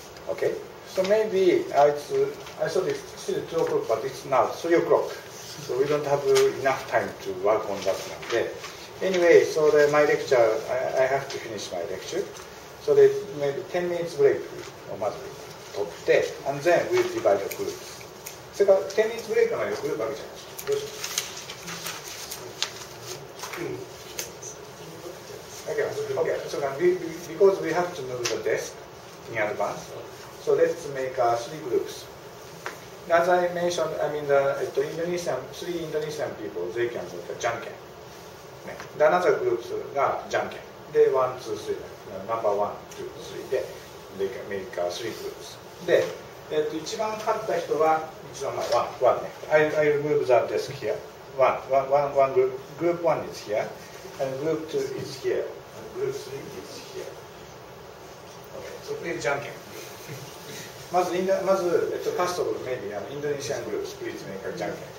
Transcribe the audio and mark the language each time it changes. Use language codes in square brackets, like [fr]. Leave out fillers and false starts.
[en] Okay. So maybe I thought it's still 2 o'clock, but it's now 3 o'clock. So we don't have enough time to work on that one. Anyway, so my lecture, I have to finish my lecture. So there's maybe 10 minutes break or much break. And then we'll divide the groups. So 10 minutes break [ja] のグループ分けちゃいましょう。どうします? [en] Okay, so because we have to move the desk in advance, so let's make 3 groups. As I mentioned, I mean the 3 Indonesian people, they can move the janken. The another groups がjanken. They 1, 2, 3, number 1, 2, 3で they can make 3 groups. [ja] で、一番勝った人は一番前1ね。 [en] I move the desk here. One group. Group 1 is here, and group 2 is here, and group 3 is here. Okay, so please janken. まずfirst of all, maybe Indonesian groups, please make a janken.